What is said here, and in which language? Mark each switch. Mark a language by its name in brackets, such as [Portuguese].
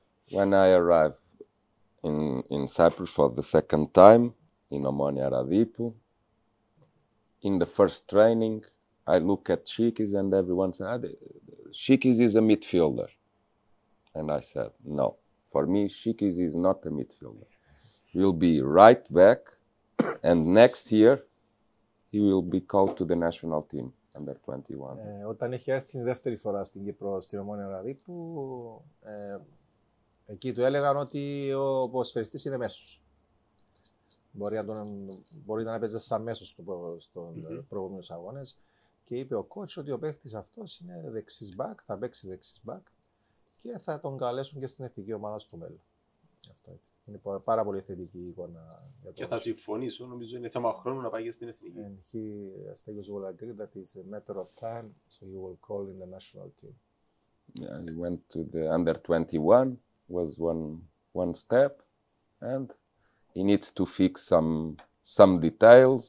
[English] When I arrived in Cyprus for the second time in Omonia Radipu, in the first training, I look at Šikis and everyone said, Šikis is a midfielder. And I said, no. For me, Šikis is not a midfielder. He will be right back, and next year he will be called to the national team, under 21. [Greek] Όταν είχε έρθει την δεύτερη φορά στην Κύπρο, στην Ομόνια Ραδίπου, εκεί του έλεγαν ότι ο ποδοσφαιριστής είναι μέσος. Μπορεί να παίζει σαν μέσος στον προηγούμενους αγώνες. Και είπε ο coach ότι ο παίχτης αυτός είναι δεξής back, θα παίξει δεξής back και θα τον καλέσουν και στην εθνική ομάδα στο μέλλον. Αυτό είπε. Είναι πάρα πολύ θετική η εικόνα. Και θα συμφωνήσω, νομίζω είναι θέμα χρόνου να πάει και στην εθνική. [English] And he, Stegios will agree that it's a matter of time, so he will call in the national team. Yeah, he went to the under 21, was one step, and he needs to fix some details.